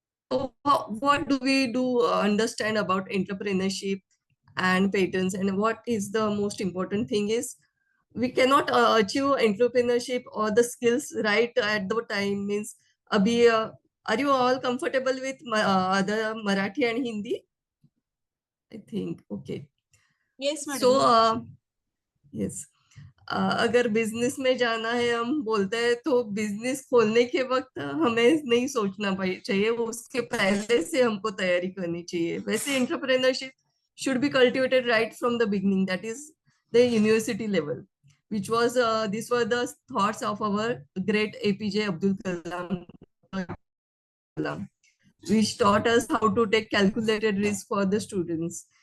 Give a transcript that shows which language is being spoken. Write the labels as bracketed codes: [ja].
[en] So what do we do understand about entrepreneurship and patents, and what is the most important thing is we cannot achieve entrepreneurship or the skills right at the time means abhi are you all comfortable with other Marathi and Hindi? I think okay. Yes, madam. [hi] So yes, अगर business में जाना है हम बोलते हैं तो business खोलने के वक्त हमें नहीं सोचना चाहिए, उसके पहले से हमको तैयारी करनी चाहिए. [en] वैसे entrepreneurship should be cultivated right from the beginning, that is the university level, which was these were the thoughts of our great APJ Abdul Kalam, which taught us how to take calculated risk for the students.